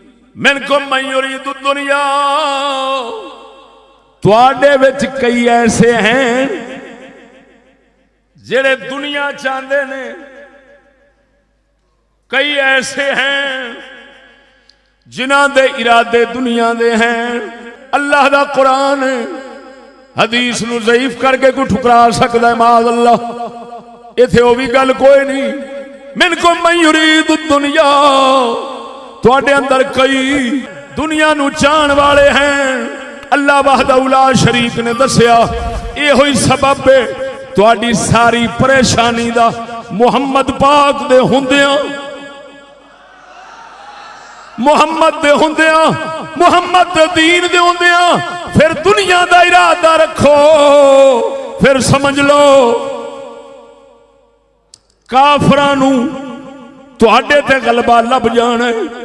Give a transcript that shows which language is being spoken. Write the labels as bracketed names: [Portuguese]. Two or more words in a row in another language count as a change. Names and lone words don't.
[Arabic] منكم من يريد الدنيا, [Punjabi] تہاڈے وچ کئی ایسے ہیں جیہڑے دنیا چاہندے نے، کئی ایسے ہیں جنہاں دے ارادے دنیا دے ہیں. اللہ دا قرآن حدیث نوں ضعیف کر کے کوئی ٹھکرا سکدا ہے? [Arabic] معاذ الله, [Punjabi] ایتھے وہ بھی گل کوئی نہیں. [Arabic] منكم من يريد الدنيا, [Punjabi] تہاڈے اندر کئی دنیا نوں چاہن والے ہیں. अल्लाह [Arabic] وحده لا شريك [Punjabi] نے دسیا ایہو ہی سبب ہے تہاڈی ساری پریشانی دا. محمد پاک دے ہندیاں، محمد دے ہندیاں، محمد دے دین دے ہندیاں فیر دنیا دا ارادہ رکھو، فیر سمجھ لو کافراں نوں تہاڈے تے غلبہ لبھ جانا ہے.